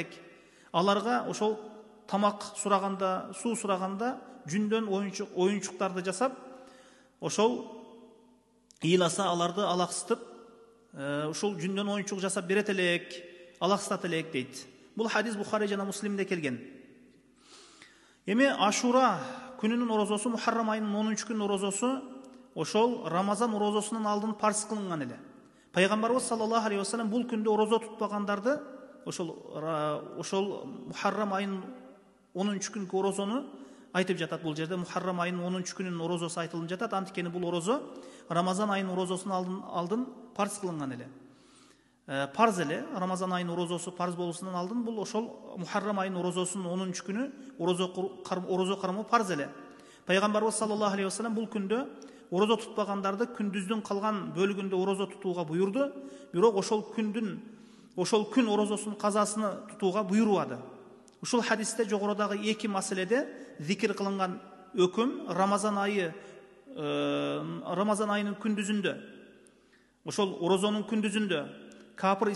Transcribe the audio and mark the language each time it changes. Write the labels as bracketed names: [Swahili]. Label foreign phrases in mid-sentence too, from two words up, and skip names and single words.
[Kyrgyz] Аларга ошол тамак сураганда, суу сураганда жүндөн оюнчуктарды жасап, ошол ыйласа аларды алаксытып, ошол жүндөн оюнчук жасап берет элек, алаксытат элек дейт. Бул хадис Бухари жана Муслимде келген. Эми Ашура күнүнүн орозосу, Мухаррам айынын 10 күн орозосу ошол Рамазан орозосунан алдын парз кылынган эле. Пайгамбарыбыз [Arabic] صلى الله عليه وسلم [Kyrgyz] бул күндө орозо тутпагандарды ошол Мухаррам айынын 10 күнкү орозону айтып жатат. Бул жерде Мухаррам айынын 10 күнүнүн орозосу айтылып жатат. Анткени бул орозо Рамазан айынын орозосунан алдын парз кылынган эле. Парз эле, Рамазан айынын орозосу парз болушунан алдын бул ошол Мухаррам айынын орозосунун 10 күнү орозо кармоо парз эле. Пайгамбарыбыз [Arabic] صلى الله عليه وسلم [Kyrgyz] бул күндө орозо тутпагандарды күндүздүн калган бөлүгүндө орозо тутууга буйурду, бирок ошол күн орозосунун казасыны тутууга буйрубады. Ушул хадисте жогорудагы эки маселеде зикир кылынган өкүм Рамазан айынын күндүзүндө, ошол орозонун күндүзүндө капыр